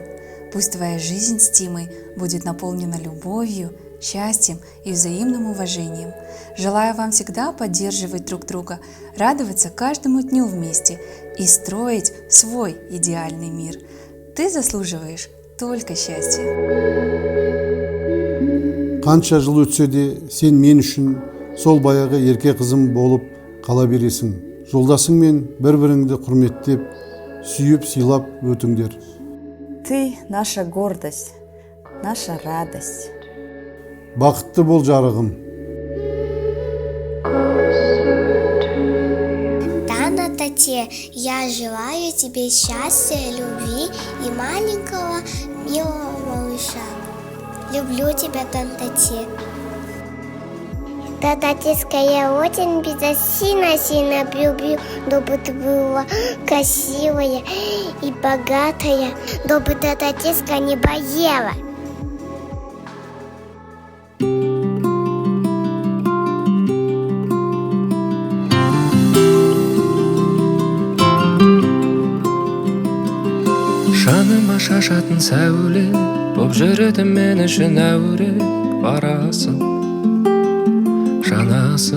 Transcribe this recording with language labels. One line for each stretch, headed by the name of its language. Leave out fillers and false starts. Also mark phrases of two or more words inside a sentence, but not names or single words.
Russian: Пусть твоя жизнь с Тимой будет наполнена любовью, счастьем и взаимным уважением. Желаю вам всегда поддерживать друг друга, радоваться каждому дню вместе и строить свой идеальный мир. Ты заслуживаешь только счастья.
Kazakh: Қанша жыл өтсе де, сен мен үшін сол баяғы ерке қызым болып қала бересің. Жолдасыңмен бір-біріңді құрметтеп, сүйіп, сыйлап өтіңдер.
Russian: Ты наша гордость, наша радость.
Kazakh: Бақытты бол, жарығым.
Russian: Дана Тате, я желаю тебе счастья, любви и маленького милого малыша. Люблю тебя, Дана Тате. Тататиска, я очень сильно люблю, чтобы ты была красивая и богатая, чтобы тататиска не болела.
Kazakh: Жаныма шашатын сәуле, боп жүреді мен үшін әуре, барасың, жанасың.